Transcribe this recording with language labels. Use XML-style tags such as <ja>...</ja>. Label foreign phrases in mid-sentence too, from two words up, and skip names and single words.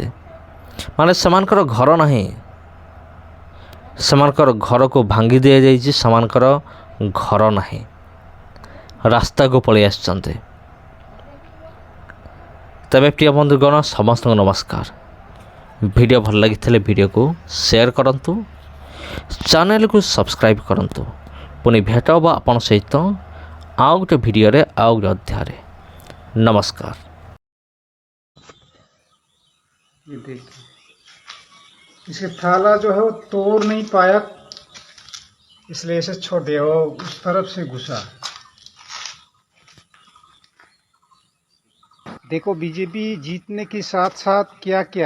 <or>ମାନେ ସେମାନଙ୍କର ଘର ନାହିଁ, ସେମାନଙ୍କର ଘରକୁ ଭାଙ୍ଗି ଦିଆଯାଇଛି, ସେମାନଙ୍କର ଘର ନାହିଁ, ରାସ୍ତାକୁ ପଳାଇ ଆସିଛନ୍ତି। ତେବେ ପ୍ରିୟ ବନ୍ଧୁଗଣ, ସମସ୍ତଙ୍କୁ ନମସ୍କାର। ଭିଡ଼ିଓ ଭଲ ଲାଗିଥିଲେ ଭିଡ଼ିଓକୁ ସେୟାର କରନ୍ତୁ, ଚ୍ୟାନେଲକୁ ସବସ୍କ୍ରାଇବ୍ କରନ୍ତୁ। ପୁଣି ଭେଟ ହେବ ଆପଣଙ୍କ ସହିତ ଆଉ ଗୋଟେ ଭିଡ଼ିଓରେ, ଆଉ ଗୋଟେ ଅଧ୍ୟାୟରେ।</or> <hi>नमस्कार। ये देखिए, इसके थाला जो है वो तोड़ नहीं पाया, इसलिए इसे छोड़ दिया, वो उस तरफ से घुसा। देखो, बीजेपी जीतने के साथ साथ क्या किया।</hi>